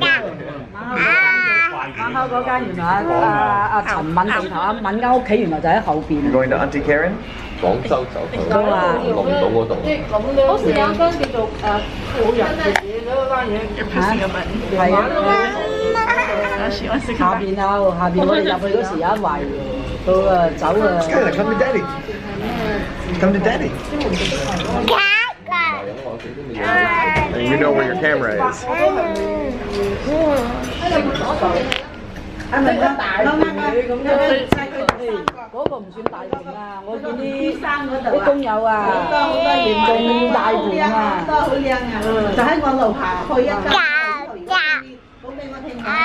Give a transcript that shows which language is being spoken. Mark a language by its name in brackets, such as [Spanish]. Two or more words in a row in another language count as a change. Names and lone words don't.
[Cantonese] 晚黑嗰間原來阿陳敏地頭阿敏間屋企原來就喺後邊。 [English] You're going to Auntie Karen? [Cantonese] 廣州酒樓龍島嗰度。嗰時有間叫做富人嘅嘢嗰間嘢。係啊。下邊我哋入去嗰時有一圍到走啊。 [English] Skylar, come to Daddy. Come to Daddy. And you know where your camera is. [Cantonese] 係咪咁大咁樣？嗰個唔算大盤啊！我見啲工友啊，仲大盤啊！好靚啊！就喺我樓下去一間。講俾我聽下